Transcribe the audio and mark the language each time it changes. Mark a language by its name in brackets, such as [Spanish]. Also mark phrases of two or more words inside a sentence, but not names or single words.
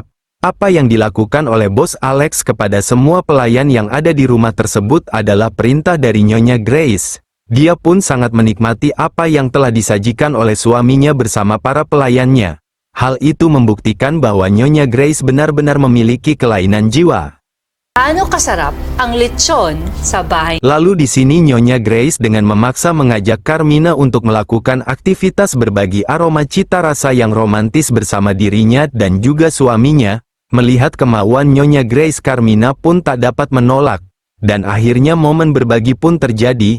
[Indonesian] Apa yang dilakukan oleh Bos Alex kepada semua pelayan yang ada di rumah tersebut adalah perintah dari Nyonya Grace. Dia pun sangat menikmati apa yang telah disajikan oleh suaminya bersama para pelayannya. Hal itu membuktikan bahwa Nyonya Grace benar-benar memiliki kelainan jiwa. [Filipino] Ano kasarap ang lechon sa bahay? [Indonesian] Lalu di sini Nyonya Grace dengan memaksa mengajak Carmina untuk melakukan aktivitas berbagi aroma cita rasa yang romantis bersama dirinya dan juga suaminya. Melihat kemauan Nyonya Grace, Carmina pun tak dapat menolak, dan akhirnya momen berbagi pun terjadi.